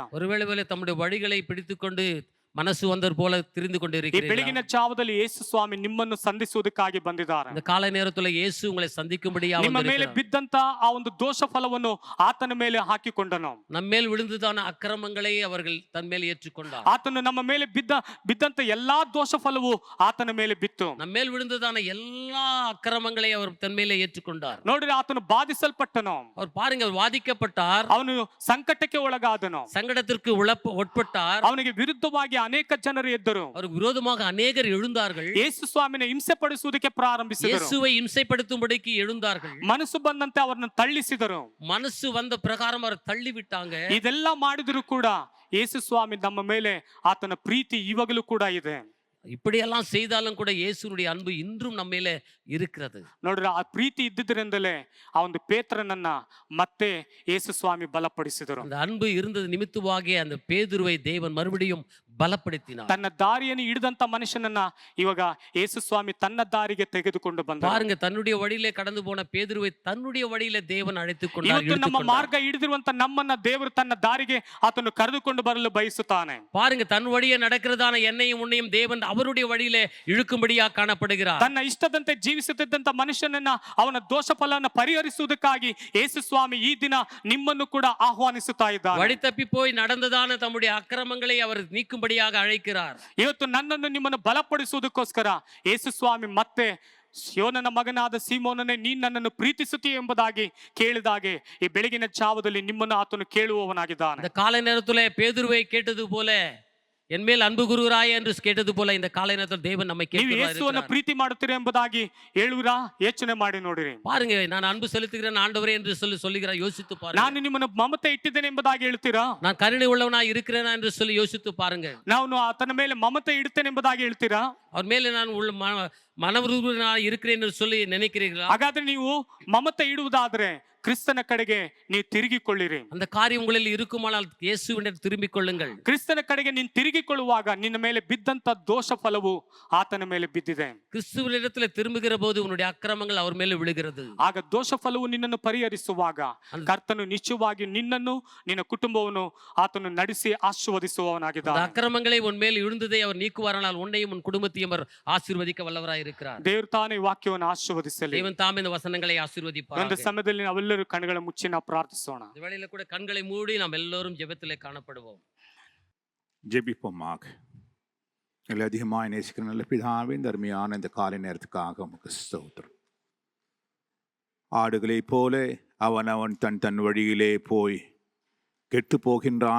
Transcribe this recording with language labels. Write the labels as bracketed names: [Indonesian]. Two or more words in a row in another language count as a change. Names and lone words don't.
[Tamil] ஒருவேளை தம்முடைய வழிகளை பிடித்துக்கொண்டு மனசு வந்தர் போல திரிந்து [Kannada] ಈ [Tamil] கொண்டிருக்கிறீர்களா? [Kannada] ಬೆಳಗಿನ ಜಾವದಲ್ಲಿ ಯೇಸು ಸ್ವಾಮಿ ನಿಮ್ಮನ್ನು ಸಂಧಿಸುವುದಕ್ಕಾಗಿ ಬಂದಿದ್ದಾರೆ. [Tamil] இந்த கால நேரத்துல இயேசு உங்களை சந்திக்கும்படியாக [Kannada] ನಿಮ್ಮ ಮೇಲೆ [Tamil] வந்திருக்கிறார். [Kannada] ಬಿದ್ದಂತ ಆ ಒಂದು ದೋಷ ಫಲವನ್ನು ಆತನ ಮೇಲೆ ಹಾಕಿಕೊಂಡನು. [Tamil] நம்மேல் விழுந்ததான அக்கிரமங்களை அவர்கள் தன் மேல் ஏற்றுக்கொண்டார். [Kannada] ಆತನು ನಮ್ಮ ಮೇಲೆ ಬಿದ್ದಂತ ಎಲ್ಲಾ ದೋಷ ಫಲವು ಆತನ ಮೇಲೆ ಬಿತ್ತು. [Tamil] நம்மேல் விழுந்ததான எல்லா அக்கிரமங்களை அவர் தன் மேலே ஏற்றுக்கொண்டார். [Kannada] ನೋಡ್ರಿ, ಆತನು ಬಾಧಿಸಲ್ಪಟ್ಟನು. [Tamil] அவர் பாருங்க, அவர் வாதிக்கப்பட்டார், [Kannada] ಅವನು ಸಂಕಟಕ್ಕೆ ಒಳಗಾದನು. [Tamil] சங்கடத்திற்கு உட்பட்டார். [Kannada] ಅವನಿಗೆ ವಿರುದ್ಧವಾಗಿ ಅನೇಕ ಜನರು ಎದ್ದರು. [Tamil] அவருக்கு விரோதமாக அநேகர் எழுந்தார்கள். [Kannada] ಯೇಸು ಸ್ವಾಮಿನ ಹಿಂಸೆ ಪಡಿಸುವುದಕ್ಕೆ ಪ್ರಾರಂಭಿಸಿದರು. [Tamil] இயேசுவை இம்சைப்படுத்தும்படிக்கு எழுந்தார்கள். [Kannada] ಮನಸ್ಸು ಬಂದಂತೆ ಅವರನ್ನು ತಳ್ಳಿಸಿದರು. [Tamil] மனசு வந்த பிரகாரம் அவர் தள்ளி விட்டாங்க. [Kannada] ಇದೆಲ್ಲ ಮಾಡಿದ್ರು ಕೂಡ ಯೇಸು ಸ್ವಾಮಿ ನಮ್ಮ ಮೇಲೆ ಆತನ ಪ್ರೀತಿ ಇವಾಗಲೂ ಕೂಡ ಇದೆ. [Tamil] இப்படியெல்லாம் செய்தாலும் கூட இயேசுனுடைய அன்பு இன்றும் நம்ம மேல இருக்கிறது. [Kannada] ನೋಡ್ರಿ, ಆ ಪ್ರೀತಿ ಇದ್ದಿದ್ರಿಂದಲೇ ಆ ಒಂದು ಪೇತ್ರನನ್ನ ಮತ್ತೆ ಯೇಸು ಸ್ವಾಮಿ ಬಲಪಡಿಸಿದರು. [Tamil] அந்த அன்பு இருந்தது நிமித்தமாக அந்த பேதுருவை தேவன் மறுபடியும் பலப்படுத்தினார். [Kannada] ತನ್ನ ದಾರಿಯನ್ನು ಹಿಡಿದಂತ ಮನುಷ್ಯನನ್ನ ಇವಾಗ ಯೇಸು ಸ್ವಾಮಿ ತನ್ನ ದಾರಿಗೆ ತೆಗೆದುಕೊಂಡು ಬಂದ. [Tamil] பாருங்க, தன்னுடைய வழியிலே கடந்து போன பேதுருவை தன்னுடைய வழியிலே தேவன் அழைத்துக் கொண்டார். [Kannada] ಇವತ್ತು ನಮ್ಮ ಮಾರ್ಗ ಹಿಡಿದಿರುವಂತ ನಮ್ಮನ್ನ ದೇವರು ತನ್ನ ದಾರಿಗೆ ಆತನು ಕರೆದುಕೊಂಡು ಬರಲು ಬಯಸುತ್ತಾನೆ. [Tamil] பாருங்க, தன் வழியே நடக்கிறதான என்னையும் உன்னையும் தேவன் அவருடைய வழியிலே இழுக்கும்படியாக காணப்படுகிறார். [Kannada] ತನ್ನ ಇಷ್ಟದಂತೆ ಜೀವಿಸುತ್ತಿದ್ದಂತ ಮನುಷ್ಯನನ್ನ ಅವನ ದೋಷ ಫಲವನ್ನು ಪರಿಹರಿಸುವುದಕ್ಕಾಗಿ ಯೇಸು ಸ್ವಾಮಿ ಈ ದಿನ ನಿಮ್ಮನ್ನು ಕೂಡ ಆಹ್ವಾನಿಸುತ್ತಾ ಇದ್ದಾನೆ. [Tamil] வழி தப்பி போய் நடந்ததான தம்முடைய அக்கிரமங்களை அவர் நீக்கும்படியாக அழைக்கிறார். [Kannada] ಇವತ್ತು ನನ್ನನ್ನು ನಿಮ್ಮನ್ನು ಬಲಪಡಿಸುವುದಕ್ಕೋಸ್ಕರ ಯೇಸು ಸ್ವಾಮಿ ಮತ್ತೆ ಯೋನನ ಮಗನಾದ ಸೀಮೋನನೇ, ನೀನ್ ನನ್ನನ್ನು ಪ್ರೀತಿಸುತ್ತೀಯ ಎಂಬುದಾಗಿ ಕೇಳಿದಾಗೆ ಈ ಬೆಳಗಿನ ಜಾವದಲ್ಲಿ ನಿಮ್ಮನ್ನು ಆತನು ಕೇಳುವವನಾಗಿದ್ದಾನೆ. [Tamil] இந்த காலை நேரத்திலே பேதுருவை கேட்டது போல, என் மேல் அன்பு கூறுகிறாய் என்று கேட்டது போல இந்த காலை நேரத்தில் தேவன் நம்மை [Kannada] ನೀವು ಯೇಸುವನ್ನು [Tamil] கேட்கிறார். [Kannada] ಪ್ರೀತಿ ಮಾಡುತ್ತೀರಾ ಎಂಬುದಾಗಿ ಹೇಳುವಿರಾ? ಯೋಚನೆ ಮಾಡಿ ನೋಡಿರಿ. [Tamil] பாருங்க, நான் அன்பு செலுத்துகிறேன் ஆண்டவரே என்று சொல்லுகிறார். யோசித்து பாருங்க. [Kannada] ನಾನು ನಿಮ್ಮನ್ನು ಮಮತೆ ಇಟ್ಟಿದ್ದೇನೆ ಎಂಬುದಾಗಿ ಹೇಳ್ತೀರಾ? [Tamil] நான் கருணை உள்ளவனாய் இருக்கிறேனா என்று சொல்லி யோசித்து பாருங்க. [Kannada] ನಾನು ಆತನ ಮೇಲೆ ಮಮತೆ ಇಡುತ್ತೇನೆ ಎಂಬುದಾಗಿ ಹೇಳ್ತೀರಾ? [Tamil] அவர் மேலே நான் மனவிருப்பனாய் இருக்கிறேன் என்று சொல்லி நினைக்கிறீர்களா? [Kannada] ಹಾಗಾದ್ರೆ ನೀವು ಮಮತೆ ಇಡುವುದಾದ್ರೆ ಕ್ರಿಸ್ತನ ಕಡೆಗೆ ನೀವು ತಿರುಗಿಕೊಳ್ಳಿರಿ. [Tamil] அந்த காரியம் உங்களில் இருக்குமானால் இயேசுவிடம் திரும்பிக் கொள்ளுங்கள். [Kannada] ಕ್ರಿಸ್ತನ ಕಡೆಗೆ ನೀನು ತಿರುಗಿಕೊಳ್ಳುವಾಗ ನಿನ್ನ ಮೇಲೆ ಬಿದ್ದಂತ ದೋಷ ಫಲವು ಆತನ ಮೇಲೆ ಬಿದ್ದಿದೆ. [Tamil] கிறிஸ்துவினிடத்தில் திரும்புகிற போது உன்னுடைய அக்கிரமங்கள் அவர் மேலே விழுகிறது. [Kannada] ಆಗ ದೋಷ ಫಲವು ನಿನ್ನನ್ನು ಪರಿಹರಿಸುವಾಗ ಕರ್ತನು ನಿಶ್ಚಯವಾಗಿ ನಿನ್ನನ್ನು ನಿನ್ನ ಕುಟುಂಬವನ್ನು ಆತನು ನಡೆಸಿ ಆಶೀರ್ವದಿಸುವವನಾಗಿದ್ದಾನೆ. [Tamil] அக்கிரமங்களை உன் மேல் விழுந்ததை அவர் நீக்குவாரானால் உன்னையும் உன் குடும்பத்தையும் அவர் ஆசீர்வதிக்க வல்லவராய் இருக்கிறார். [Kannada] ದೇವರು ತಾನೇ ವಾಕ್ಯವನ್ನು ಆಶೀರ್ವದಿಸಲಿ. [Tamil] தேவன் தாமே இந்த வசனங்களை ஆசீர்வதிப்பார். [Kannada] ಒಂದು ಸಮಯದಲ್ಲಿ ನಾವೆಲ್ಲರೂ ಕಣ್ಣುಗಳ ಮುಚ್ಚಿ ನಾವು ಪ್ರಾರ್ಥಿಸೋಣ. [Tamil] இந்த வேளையில கூட கண்களை மூடி நாம் எல்லோரும் ஜெபத்திலே காணப்படுவோம். ஜெபிப்போமாக. எங்களை அதிகமாக நேசிக்கிற நல்ல பிதாவே, இந்த அருமையான இந்த காலை நேரத்துக்காக உமக்கு ஸ்தோத்திரம். ஆடுகளைப் போல அவன் தன் தன் வழியிலே போய் கெட்டு போகின்றான்.